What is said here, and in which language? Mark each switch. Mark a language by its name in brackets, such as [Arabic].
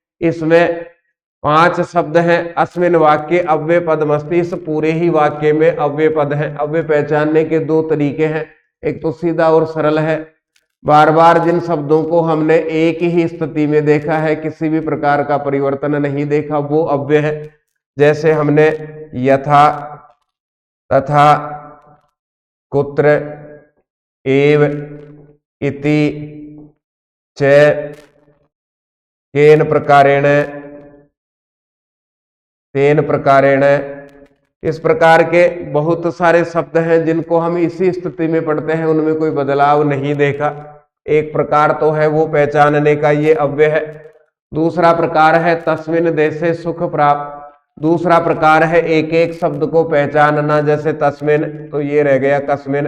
[Hindi] इसमें 5 शब्द हैं। [Sanskrit] अस्मिन् वाक्य अव्यय पदमस्ति, [Hindi] इस पूरे ही वाक्य में अव्यय पद है। अव्यय पहचानने के 2 तरीके हैं, एक तो सीधा और सरल है। बार बार जिन शब्दों को हमने एक ही स्थिति में देखा है, किसी भी प्रकार का परिवर्तन नहीं देखा, वो अव्यय है। जैसे हमने यथा, तथा, [Sanskrit] कुत्र एव इति च केन प्रकारेण तेन प्रकारेण। [Hindi] इस प्रकार के बहुत सारे शब्द हैं जिनको हम इसी स्थिति में पढ़ते हैं, उनमें कोई बदलाव नहीं देखा। एक प्रकार तो है वो पहचानने का, ये अव्यय है। दूसरा प्रकार है [Sanskrit] तस्मिन देशे सुख प्राप्त। [Hindi] दूसरा प्रकार है एक एक शब्द को पहचानना, जैसे तस्मिन तो ये रह गया कस्मिन।